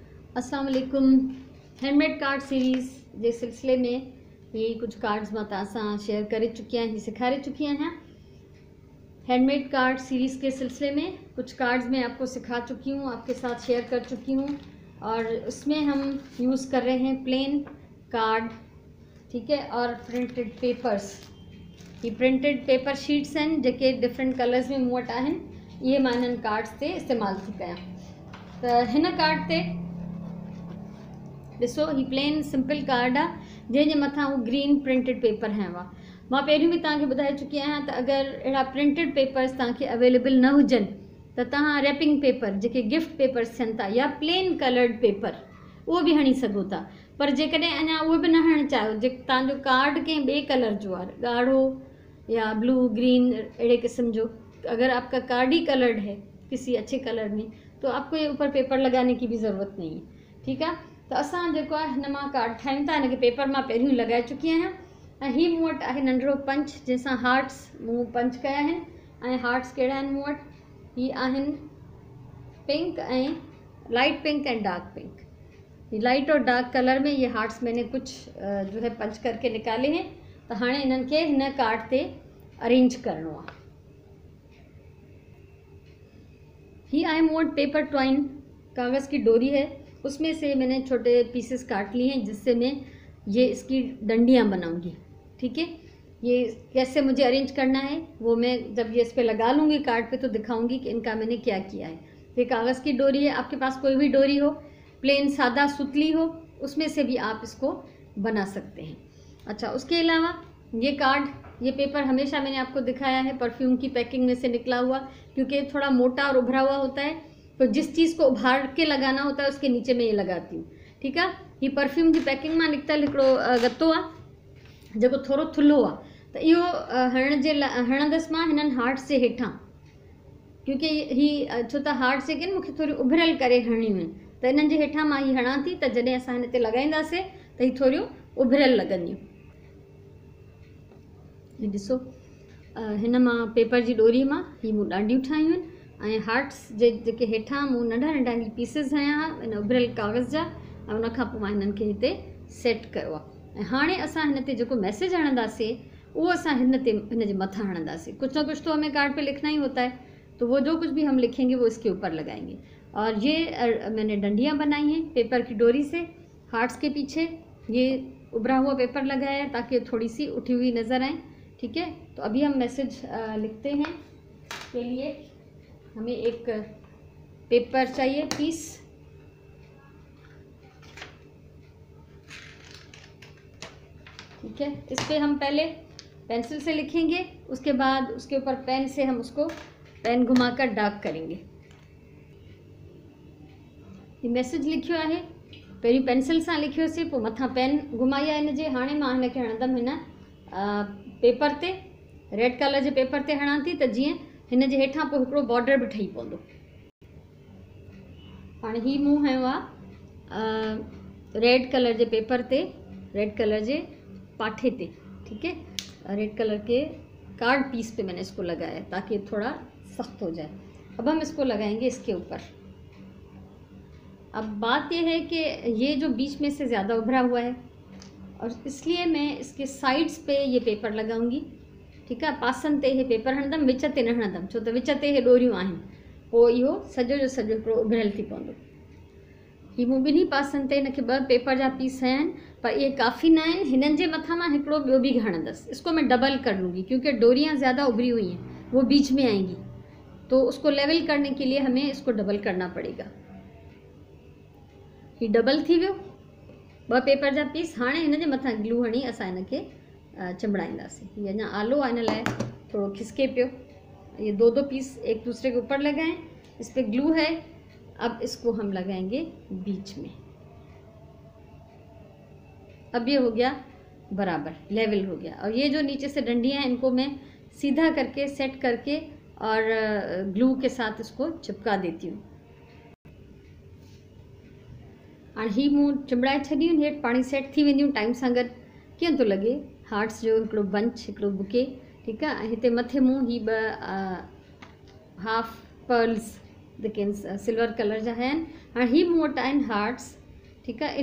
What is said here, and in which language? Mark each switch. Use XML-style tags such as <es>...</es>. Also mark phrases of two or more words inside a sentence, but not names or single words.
<ar>السلام عليكم.</ar> <en>handmade card series</en> <sd>जे सिलसिले में ये कुछ कार्ड्स मां तव्हां शेयर करे चुकी आहियां, सिखारे चुकी आहियां।</sd> <en>handmade card series</en> <hi>के सिलसिले में कुछ कार्ड्स मैं आपको सिखा चुकी हूँ, आपके साथ शेयर कर चुकी हूँ और उसमें हम यूज़ कर रहे हैं</hi> <en>plain card,</en> <hi>ठीक है, और</hi> <en>printed papers.</en> <sd>ये</sd> <en>printed paper sheets</en> <sd>हैं जेके</sd> <en>different colors</en> <sd>में मूं वटि आहिनि। ये मां हिननि कार्ड्स ते इस्तेमालु थी कयां। त हिन कार्ड ते ॾिसो, ही</sd> <en>plain simple card</en> <sd>आहे जंहिंजे मथां उहो</sd> <en>green printed paper</en> <sd>हयो आहे। मां पहिरियों बि तव्हांखे ॿुधाए चुकी आहियां त अगरि अहिड़ा</sd> <en>printed papers</en> <sd>तव्हांखे अवेलेबल न हुजनि त तव्हां</sd> <en>wrapping paper</en> <sd>जेके</sd> <en>gift papers</en> <sd>थियनि था या</sd> <en>plain colored paper</en> <sd>उहो बि हणी सघो था। पर जेकॾहिं अञा उहो बि न हणणु चाहियो, जे तव्हांजो कार्ड कंहिं ॿिए कलर जो आहे, ॻाढ़ो या ब्लू ग्रीन अहिड़े क़िस्म जो,</sd> <hi>अगर आपका कार्ड ही कलर्ड है किसी अच्छे कलर में तो आपको ये ऊपर पेपर लगाने की भी ज़रूरत नहीं है, ठीक है।</hi> <sd>तो असां जेको आहे हिन मां कार्ड ठाहियूं था, हिनखे पेपर मां पहिरियों लॻाए चुकी आहियां ऐं हीअ मूं वटि आहे नंढिड़ो पंच जंहिंसां हार्ट्स मूं पंच कया आहिनि। ऐं हार्ट्स कहिड़ा आहिनि मूं वटि, हीअ आहिनि पिंक ऐं</sd> <en>light pink and dark pink.</en> <hi>ये लाइट और डार्क कलर में ये हार्ट्स मैंने कुछ जो है पंच करके निकाले हैं।</hi> <sd>तो हाँ इन्हनि खे हिन कार्ड ते अरेंज करणो आहे।</sd> <hi>ही आहे मूं वटि</hi> <en>paper twine,</en> <hi>कागज़ की डोरी है, उसमें से मैंने छोटे पीसेस काट लिए हैं जिससे मैं ये इसकी डंडियाँ बनाऊंगी, ठीक है। ये कैसे मुझे अरेंज करना है वो मैं जब ये इस पे लगा लूँगी कार्ड पे तो दिखाऊंगी कि इनका मैंने क्या किया है। ये कागज़ की डोरी है, आपके पास कोई भी डोरी हो, प्लेन सादा सुतली हो, उसमें से भी आप इसको बना सकते हैं। अच्छा, उसके अलावा ये कार्ड, ये पेपर हमेशा मैंने आपको दिखाया है परफ्यूम की पैकिंग में से निकला हुआ, क्योंकि थोड़ा मोटा और उभरा हुआ होता है, तो जिस चीज़ को उभार के लगाना होता है उसके नीचे में ये लगाती हूँ, ठीक है।</hi> <sd>ये परफ्यूम की पैकिंग में निकतल हिकिड़ो गत्तो आहे जेको थोरो थुल्हो आहे, तो इहो हणण जे लाइ हणंदसि मां हिननि हार्ट्स जे हेठां, क्योंकि ही छो त हार्ट्स जेके आहिनि मूंखे थोरी उभरियल करे हणियूं आहिनि, त इन्हनि जे हेठां मां ही हणां थी, त जॾहिं असां हिन ते लॻाईंदासीं त ही थोरियूं उभरियल लॻंदियूं। ही ॾिसो, हिन मां पेपर जी डोरी मां ही मूं ॾांडियूं ठाहियूं आहिनि ऐं हार्ट्स जेके हेठां मूं नंढा नंढा ही पीसिस हया हुआ इन उभरियल कागज़ जा, ऐं उनखां पोइ मां हिननि खे हिते सेट कयो आहे। ऐं हाणे असां हिन ते जेको मैसेज हणंदासीं वो असां हिन जे मथां हणंदासीं।</sd> <hi>कुछ ना कुछ तो हमें कार्ड पे लिखना ही होता है, तो वो जो कुछ भी हम लिखेंगे वो इसके ऊपर लगाएंगे। और ये मैंने डंडियाँ बनाई हैं पेपर की डोरी से, हार्ट्स के पीछे ये उभरा हुआ पेपर लगाया है ताकि थोड़ी सी उठी हुई नज़र आए, ठीक है। तो अभी हम मैसेज लिखते हैं। के लिए हमें एक पेपर चाहिए पीस, ठीक है। इस पे हम पहले पेंसिल से लिखेंगे, उसके बाद उसके ऊपर पेन से हम उसको पेन घुमाकर डार्क करेंगे।</hi> <sd>ये मैसेज लिखियो आहे, पहिरियों पेंसिल से लिखियोसीं, पोइ मथां पेन घुमाई आहे हिन जे। हाणे मां हिनखे हणंदमि हिन पेपर ते,</sd> <en>red color</en> <sd>जे पेपर ते हणां थी, त जीअं हिन जे हेठां पोइ हिकिड़ो बॉर्डर बि ठही पवंदो। हाणे ही मूं हयो आहे</sd> <en>red color</en> <sd>जे पेपर ते,</sd> <en>red color</en> <sd>जे पाठे ते,</sd> <hi>ठीक है।</hi> <en>red color</en> <hi>के</hi> <en>card piece</en> <hi>पे मैंने इसको लगाया है ताकि थोड़ा सख्त हो जाए। अब हम इसको लगाएंगे इसके ऊपर। अब बात यह है कि ये जो बीच में से ज़्यादा उभरा हुआ है और इसलिए मैं इसके साइड्स पे ये पेपर लगाऊंगी, ठीक है।</hi> <sd>पासन ते ये पेपर हणंदमि, विच ते न हणंदमि, छो त विच ते ये डोरियूं आहिनि, पोइ इहो सॼो जो सॼो हिकिड़ो उभरियल थी पवंदो। ही मूं ॿिन्ही पासनि ते हिनखे 2 पेपर जा पीस हया आहिनि, पर ये काफ़ी न आहिनि। हिननि जे मथां मां हिकिड़ो ॿियो बि हणंदसि,</sd> <hi>इसको मैं डबल कर लूँगी क्योंकि डोरियाँ ज़्यादा उभरी हुई हैं, वो बीच में आएंगी, तो उसको लेवल करने के लिए हमें इसको डबल करना पड़ेगा।</hi> <sd>ही डबल थी वियो 2 पेपर जा पीस। हाणे हिन जे मथां ग्लू हणी असां हिनखे चिंबड़ाईंदासीं। ये अञा आलो आहे, हिन लाइ थोड़ो खिसके पियो।</sd> <hi>ये 2 पीस एक दूसरे के ऊपर लगाएं, इस पे ग्लू है। अब इसको हम लगाएंगे बीच में। अब ये हो गया बराबर, लेवल हो गया। और ये जो नीचे से डंडियाँ हैं इनको मैं सीधा करके सेट करके और ग्लू के साथ इसको चिपका देती हूँ।</hi> <sd>और ही मूं चिंबड़ाए छॾियूं, हेठि पाणी सेट थी वेंदियूं टाइम सां गॾु। कीअं थो लॻे हार्ट्स जो हिकिड़ो बंच, हिकिड़ो बुके, ठीकु आहे। ऐं हिते मथे मूं ही 2</sd> <en>half pearls</en> <sd>जेके</sd> <en>silver color</en> <sd>जा आहिनि। हाणे ही मूं वटि आहिनि हार्ट्स, ठीकु आहे।</sd>